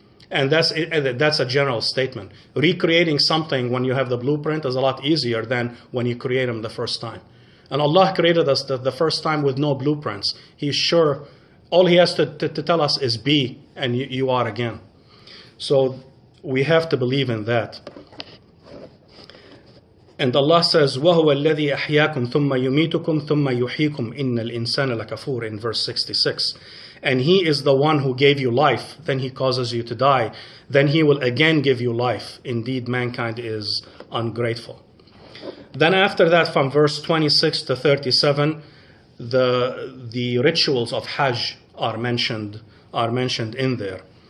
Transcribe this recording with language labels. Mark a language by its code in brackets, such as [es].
[en] And that's a general statement. Recreating something when you have the blueprint is a lot easier than when you create him the first time. And Allah created us the first time with no blueprints. He's sure, all He has to tell us is be, and you are again. So we have to believe in that. And Allah says, [ar] وَهُوَ الَّذِي أَحْيَاكُمْ ثُمَّ يُمِيتُكُمْ ثُمَّ يُحْيِيكُمْ إِنَّ الْإِنسَانَ لَكَفُورٌ, [en] in verse 66. And He is the one who gave you life, then He causes you to die, then He will again give you life. Indeed, mankind is ungrateful. Then after that, from verse 26 to 37, the rituals of Hajj are mentioned in there.